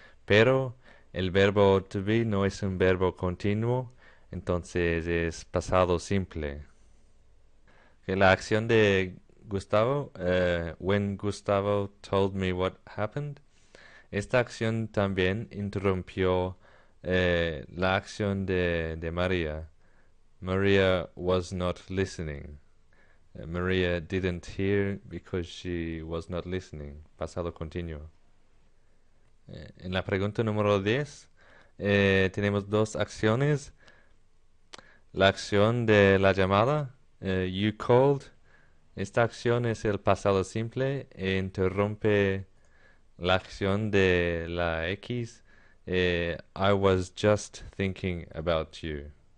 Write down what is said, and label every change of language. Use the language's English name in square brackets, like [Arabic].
[Spanish] Pero el verbo to be no es un verbo continuo, entonces es pasado simple. Que la acción de Gustavo, [English] when Gustavo told me what happened, [Spanish] esta acción también interrumpió la acción de María. [English] Maria was not listening. Maria didn't hear because she was not listening. [Spanish] Pasado continuo. En la pregunta número 10 tenemos dos acciones. La acción de la llamada, [English] you called. [Spanish] Esta acción es el pasado simple e interrumpe la acción de la X. [English] I was just thinking about you.